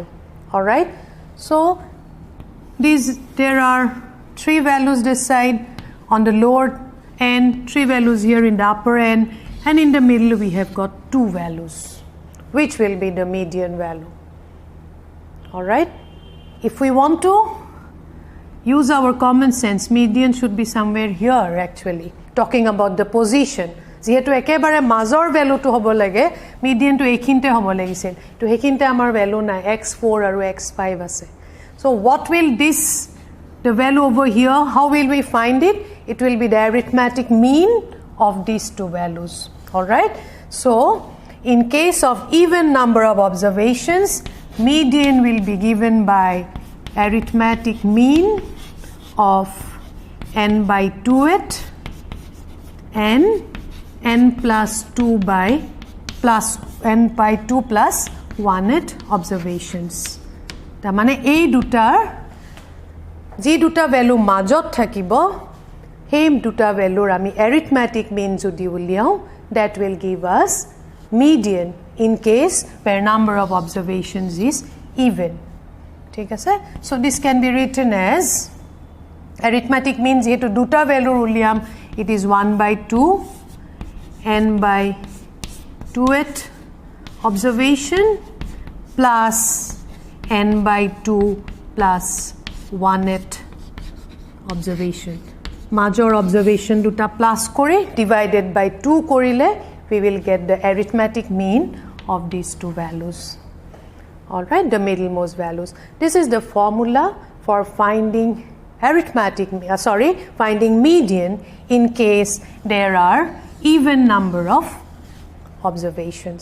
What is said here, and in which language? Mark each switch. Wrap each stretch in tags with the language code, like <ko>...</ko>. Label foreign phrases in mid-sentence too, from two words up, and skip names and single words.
<en>All right, so there are 3 values this side on the lower end, 3 values here in the upper end, and in the middle we have got 2 values which will be the median value. All right, if we want to use our common sense, median should be somewhere here actually, talking about the position.</en> <as>যেহেতু একেবাৰে মাজৰ ভ্যালুটো হ'ব লাগে, মিডিয়ানটো এইখিনতে হ'ব লাগিছিল, তো সেইখিনতে আমাৰ ভ্যালু নাই, x4 আৰু x5 আছে.</as> <en>So what will this, the value over here, how will we find it? It will be the arithmetic mean of these 2 values. All right, so in case of even number of observations, median will be given by arithmetic mean of n by 2it and n plus 2 by plus n by 2 plus 1it observations.</en> <as>তা মানে এই দুটাৰ যি দুটা value মাজত থাকিব হেই দুটা value আমি arithmetic mean যদি উলিয়াও,</as> <en>that will give us median in case where number of observations is even.</en> <as>ঠিক আছে,</as> <en>so this can be written as arithmetic mean</en> <as>যেহেতু দুটা value উলিয়াম,</as> <en>it is 1 by 2 n by 2it observation plus n by 2 plus 1it observation. Major observation দুটা plus করে divided by 2 করিলে we will get the arithmetic mean of these 2 values. All right, the middlemost values. This is the formula for finding finding median in case there are even number of observations.</en>